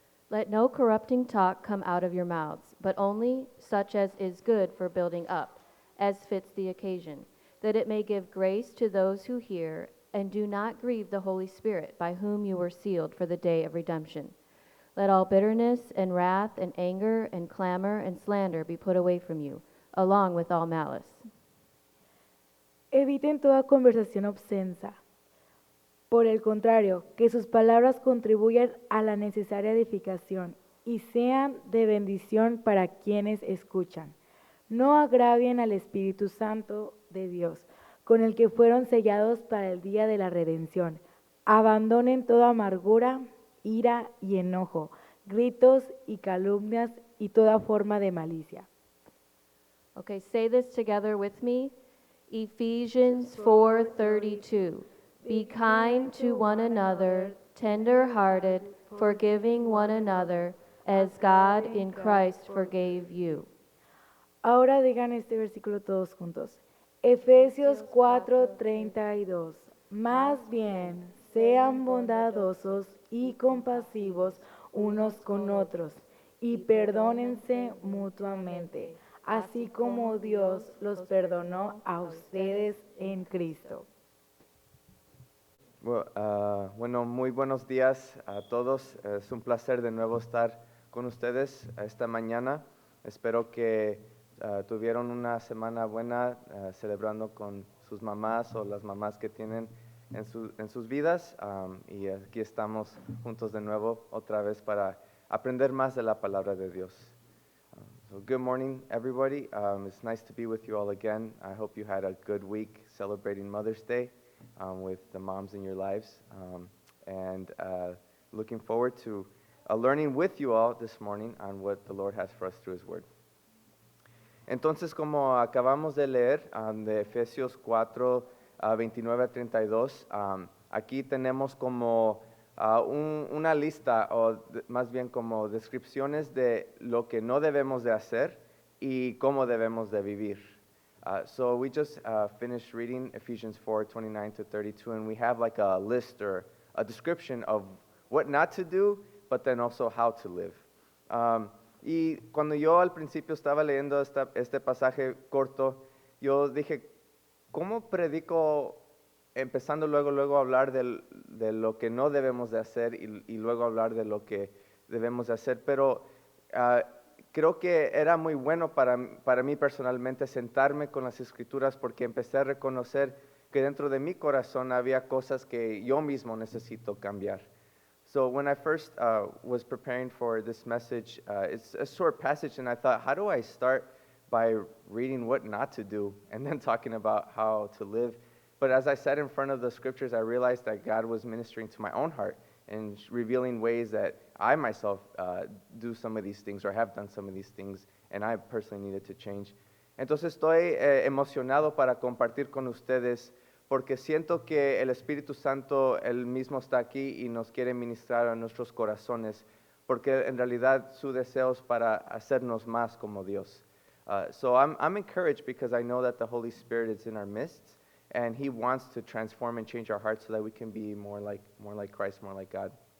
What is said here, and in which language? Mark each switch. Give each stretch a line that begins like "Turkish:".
English: Let no corrupting talk come out of your mouths, but only such as is good for building up, as fits the occasion, that it may give grace to those who hear, and do not grieve the Holy Spirit, by whom you were sealed for the day of redemption. Let all bitterness and wrath and anger and clamor and slander be put away from you, along with all malice.
Spanish: Eviten toda conversación obscena. Por el contrario, que sus palabras contribuyan a la necesaria edificación y sean de bendición para quienes escuchan. No agravien al Espíritu Santo de Dios, con el que fueron sellados para el día de la redención. Abandonen toda amargura, ira y enojo, gritos y calumnias y toda forma de malicia.
English: Okay, say this together with me. Ephesians 4:32. Be kind to one another, tender-hearted, forgiving one another, as God in Christ forgave you.
Spanish: Ahora digan este versículo todos juntos. Efesios 4:32. Más bien, sean bondadosos y compasivos unos con otros, y perdónense mutuamente, así como Dios los perdonó a ustedes en Cristo. Bueno, muy buenos días a todos. Es un placer de nuevo estar con ustedes esta mañana. Espero que tuvieron una semana buena celebrando con sus mamás o las mamás que tienen en sus vidas. Y aquí estamos juntos de nuevo otra vez para aprender más de la palabra de Dios.
English: So good morning, everybody. It's nice to be with you all again. I hope you had a good week celebrating Mother's Day. With the moms in your lives, and looking forward to learning with you all this morning on what the Lord has for us through His Word.
Spanish: Entonces, como acabamos de leer de Efesios 4, 29 a 32, aquí tenemos como una lista, o más bien como descripciones de lo que no debemos de hacer y cómo debemos de vivir.
English: So we just finished reading Ephesians 4, 29 to 32, and we have like a list or a description of what not to do, but then also how to live.
Spanish: Y cuando yo al principio estaba leyendo este pasaje corto, yo dije, ¿cómo predico empezando luego a hablar de lo que no debemos de hacer y luego hablar de lo que debemos de hacer? Pero creo que era muy bueno para mí personalmente sentarme con las Escrituras, porque empecé a reconocer que dentro de mi corazón había cosas que yo mismo necesito cambiar.
English: So when I first was preparing for this message, it's a short passage, and I thought, how do I start by reading what not to do and then talking about how to live? But as I sat in front of the Scriptures, I realized that God was ministering to my own heart and revealing ways that I myself do some of these things or have done some of these things, and I personally needed to change.
Spanish: Entonces estoy emocionado para compartir con ustedes, porque siento que el Espíritu Santo, Él mismo está aquí y nos quiere ministrar a nuestros corazones, porque en realidad su deseo es para hacernos más como Dios.
English: So I'm encouraged because I know that the Holy Spirit is in our midst, and He wants to transform and change our hearts so that we can be more like Christ, more like God.